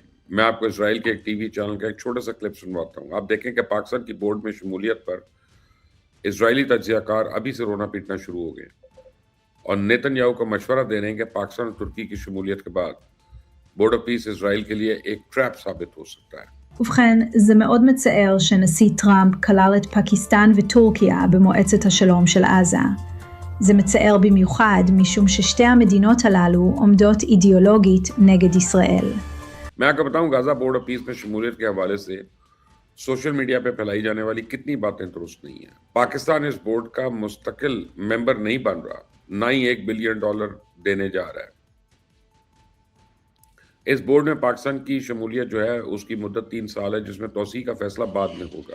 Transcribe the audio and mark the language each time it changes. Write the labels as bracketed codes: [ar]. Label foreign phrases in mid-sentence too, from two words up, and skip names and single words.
[ur] میں آپ کو اسرائیل کے ایک [en] TV channel [ur] کا ایک چھوٹا سا کلپ سنواتا ہوں. آپ دیکھیں کہ پاکستان کی بورڈ میں شمولیت پر اسرائیلی تجزیہ کار ابھی سے رونا پیٹنا شروع ہو گئے اور نیتن یاہو کو مشورہ دے رہے ہیں کہ پاکستان اور ترکی کی شمولیت کے بعد بورڈ آف پیس اسرائیل کے لیے ایک ٹریپ ثابت ہو سکتا ہے. [he] ובכן, זה מאוד מצער שנשיא טראמפ כלל את פקיסטן וטורקיה במועצת השלום של עזה. זה מצער במיוחד משום ששתי המדינות הללו עומדות אידיאולוגית נגד ישראל. [ur] میں آپ کو بتاؤں، غزہ بورڈ آف پیس میں شمولیت کے حوالے سے [en] social media [ur] پہ پھیلائی جانے والی کتنی باتیں درست نہیں ہے. پاکستان اس بورڈ کا مستقل ممبر نہیں بن رہا، نہ ہی $1 بلین دینے جا رہا ہے. اس بورڈ میں پاکستان کی شمولیت جو ہے اس کی مدت 3 سال ہے، جس میں توسیع کا فیصلہ بعد میں ہوگا.